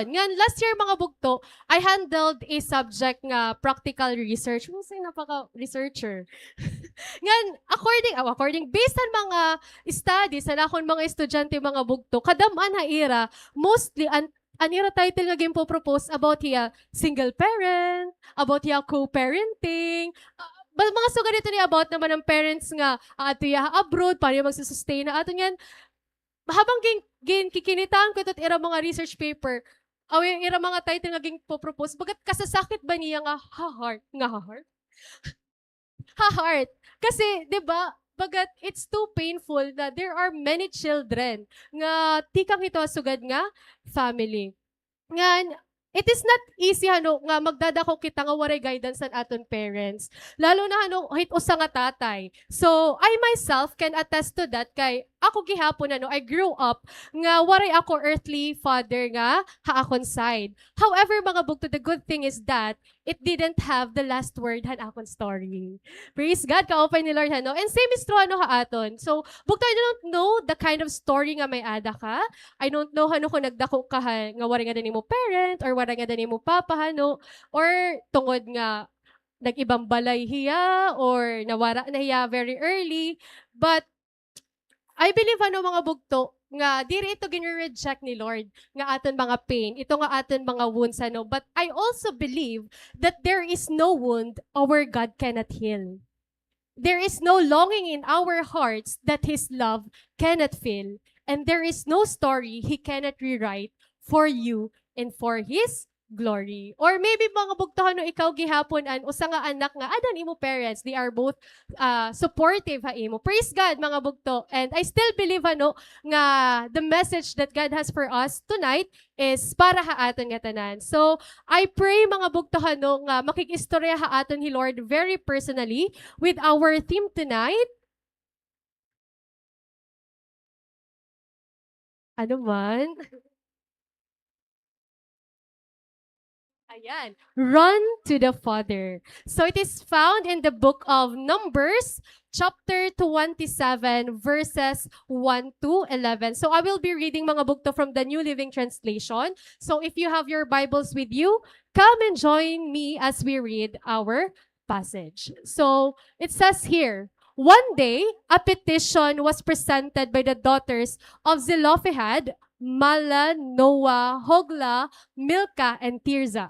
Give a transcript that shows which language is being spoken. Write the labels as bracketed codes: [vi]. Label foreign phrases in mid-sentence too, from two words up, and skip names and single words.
[war] Ngan last year mga bugto, [en] I handled a subject nga practical research. [war] Mo say napaka-researcher. Ngan [en] according based on [war] mga studies sa akon mga estudyante mga bugto, kadaman ha ira mostly an ira title nga gimpo-propose about hiya [en] single parent, [war] about hiya co-parenting, mga suga dito ni about naman ng parents nga ato ya abroad para magsusustain na ato yan. Habang kikinitaan ko ito ira mga [en] research paper, [war] ira mga title nga ging po-propose, bagat kasasakit ba niya nga ha-heart? Ha-heart. Kasi, di ba, bagat [en] it's too painful [war] na [en] there are many children [war] nga tikang ito sugad nga family. Nga, [en] it is not easy [war] ano nga magdadako kita nga waray guidance sa aton parents. Lalo na ano hit usa nga tatay. [en] So I myself can attest to that [war] kay ako gihapon ano [en] I grew up [war] nga waray ako [en] earthly father [war] nga haakon side. However mga bugto, [en] the good thing is that it didn't have the last word [war] han akon [en] story. Praise God, [war] kaopay ni Lord ano. [en] And same is true [war] ano ha aton. So bugto, [en] I don't know the kind of story [war] nga may ada ka. [en] I don't know [war] ano kung nagdako ka nga waray nga nimo parent or waray nga nimo papa hano or tungod nga nag-ibang balay hiya or nawara na hiya very early. [en] But I believe [war] ano mga bugto nga diri ito gini-reject ni Lord nga aton mga pain, ito nga aton mga wounds ano. [en] But I also believe that there is no wound our God cannot heal. There is no longing in our hearts that His love cannot fill, and there is no story He cannot rewrite for you and for His glory. [war] Or maybe mga bugtohan no ikaw gihapon an usa nga anak nga adan imo parents, [en] they are both supportive [war] ha imo. Praise God mga bugto. [en] And I still believe [war] ano nga [en] the message that God has for us tonight is [war] para ha aton nga tanan. So I pray mga bugtohan no nga makikistorya ha aton ni Lord [en] very personally with our theme tonight. [war] Ano man? Ayan. [en] Run to the Father. So it is found in the book of Numbers, chapter 27, verses 1 to 11. So I will be reading [war] mga bugto [en] from the New Living Translation. So if you have your Bibles with you, come and join me as we read our passage. So it says here, one day, a petition was presented by the daughters of Zelophehad, Mala, Noah, Hogla, Milcah, and Tirzah.